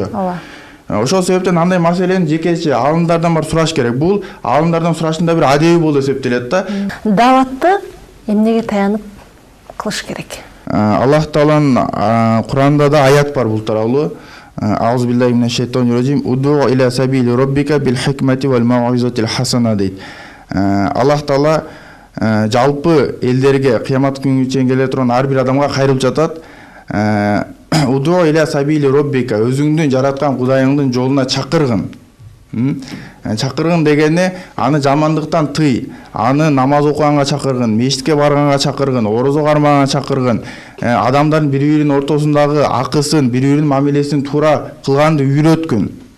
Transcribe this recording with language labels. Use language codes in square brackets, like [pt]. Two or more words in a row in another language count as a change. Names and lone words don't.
[ky] Ооба. Ошол себептен андай маселени жекече аалымдардан бар сураш керек. Бул аалымдардан сурашында бир адеби болуп эсептелет да. Даватты эмнеге таянып кылыш керек? Аллах Тааланын Куранда да аят бар бул тууралуу. [ar] أعوذ بالله من الشيطان الرجيم ادع إلى سبيل ربك بالحكمة والموعظة الحسنة дейт. [ky] Аллах Таала жалпы элдерге кыямат күнүнө чейин келе турган ар бир адамга кайрылып жатат. [ar] ادع إلى سبيل ربك, [ky] өзүңдүн жараткан Кудайыңдын жолуна чакыргын. Чакыргын дегени аны жамандыктан тый, аны намаз окуганга чакыргын, мечитке барганга чакыргын, орозо кармаганга чакыргын, адамдардын бири-биринин ортосундагы акысын, бири-биринин мамилесин туура кылганды үйрөткүн.